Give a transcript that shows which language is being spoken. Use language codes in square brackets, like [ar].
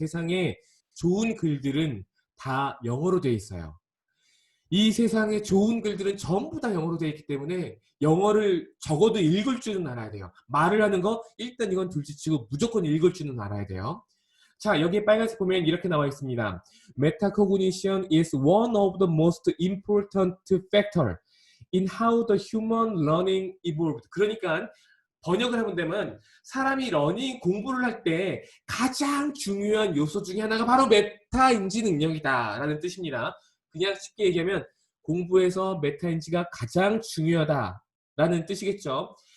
[ko] 세상에 좋은 글들은 다 영어로 되어 있어요. 이 세상에 좋은 글들은 전부 다 영어로 되어 있기 때문에 영어를 적어도 읽을 줄은 알아야 돼요. 말을 하는 거 일단 이건 둘째치고 무조건 읽을 줄은 알아야 돼요. 자, 여기에 빨간색 보면 이렇게 나와 있습니다. [en] Metacognition is one of the most important factor in how the human learning evolved. [ko] 그러니까 번역을 해본다면 사람이 러닝 공부를 할 때 가장 중요한 요소 중에 하나가 바로 메타인지 능력이다라는 뜻입니다. 그냥 쉽게 얘기하면 공부에서 메타인지가 가장 중요하다라는 뜻이겠죠.